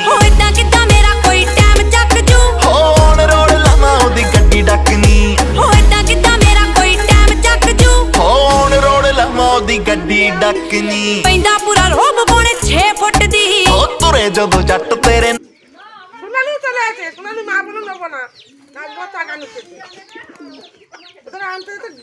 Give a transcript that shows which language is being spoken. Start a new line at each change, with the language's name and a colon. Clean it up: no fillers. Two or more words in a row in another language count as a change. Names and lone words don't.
Punjabi: ਹੋ ਇਦਾਂ ਕਿੱਦਾਂ ਮੇਰਾ ਕੋਈ ਟਾਈਮ ਚੱਕ ਜੂ ਹੋਣ ਰੋੜ ਲਾਵਾਂ ਉਹਦੀ ਗੱਡੀ ਡੱਕਨੀ ਹੋ ਇਦਾਂ ਕਿੱਦਾਂ ਮੇਰਾ ਕੋਈ ਟਾਈਮ ਚੱਕ ਜੂ ਹੋਣ ਰੋੜ ਲਾਵਾਂ ਉਹਦੀ ਗੱਡੀ ਡੱਕਨੀ ਪੈਂਦਾ ਪੂਰਾ ਰੋਬ ਪੌਣੇ 6 ਫੁੱਟ ਦੀ ਉਹ ਤੁਰੇ ਜਦੋਂ ਜੱਟ ਤੇਰੇ
Bangla: সোনালি চলে আছে সোনালি মা বলুন নেবো না না গোটা গান